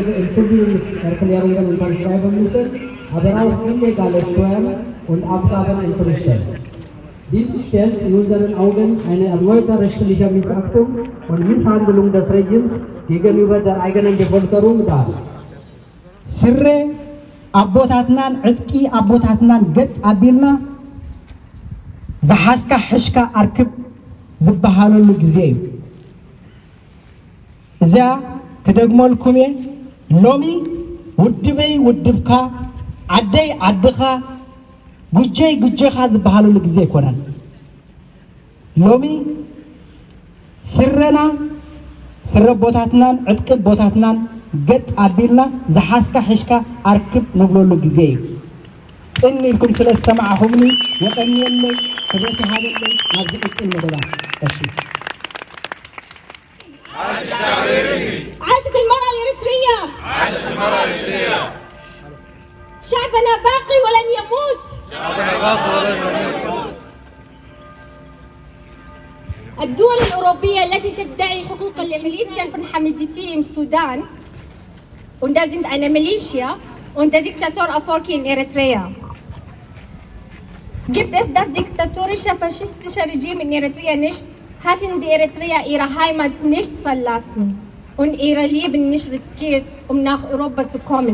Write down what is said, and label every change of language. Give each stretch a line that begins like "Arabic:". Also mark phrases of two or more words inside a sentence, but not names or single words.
German: Entschuldigungserklärungen unterschreiben müssen, aber auch illegale Steuern und Abgaben entrichten. Dies stellt in unseren Augen eine erneute rechtliche Missachtung und Misshandlung des Regimes gegenüber der eigenen Bevölkerung dar.
Tigrinya: ስረ አቦታትናን ዕጥቂ አቦታትናን ገጥ አቢልና ዝሓስካ ሕሽካ ኣርክብ ዝበሃለሉ ጊዜ እዩ። እዚያ ክደግመልኩም እየ ሎሚ ውድበይ ውድብካ ዓደይ ዓድኻ ጉጀይ ጉጀኻ ዝበሃለሉ ጊዜ ኣይኮነን። ሎሚ ስረና ስረ ቦታትናን ዕጥቂ ቦታትናን ገጥ ኣቢልና ዝሓስካ ሕሽካ ኣርክብ ንብለሉ ጊዜ እዩ። ጽኒ ኢልኩም ስለ ዝሰማዕኹምኒ ወጠኒየለይ ክብረት ሃበለይ ናብ ዝቕፅል መደባት
Arabic: عاشت المرأة الإريترية. عاشت المرأة الإريترية. شعبنا باقي ولن يموت. شعبنا باقي ولن يموت. الدول الأوروبية التي تدعي حقوق الميليشيا
German: von Hamiditi im Sudan und da sind eine Militia und der Diktator Afwerki in Eritrea. Gibt es das diktatorische, faschistische Regime in Eritrea nicht, hatten die Eritreer ihre Heimat nicht verlassen und ihr Leben nicht riskiert, um nach Europa zu kommen.